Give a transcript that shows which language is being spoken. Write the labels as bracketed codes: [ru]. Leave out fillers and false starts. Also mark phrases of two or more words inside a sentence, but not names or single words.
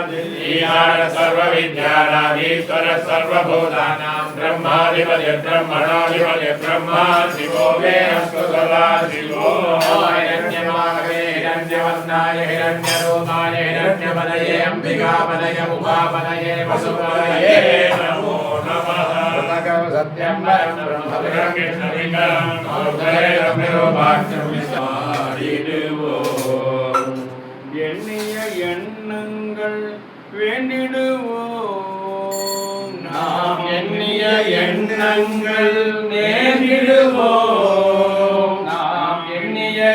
[sa] सर्वविद्यानाधीश्वर सर्वभूतानां ब्रह्माधिपति ब्रह्मणाधिपति ब्रह्मा शिवो मे अस्तु सदा शिवो हिरण्यवर्णाय हिरण्यरूपाय हिरण्यपदये अम्बिकापदये उमापदये वसुपदये नमो नमः सत्यं परं [ta] எண்ணிய எண்ணங்கள் வேண்டிடுவோம் நாம் எண்ணிய எண்ணங்கள் நேரிடுவோம் நாம் எண்ணிய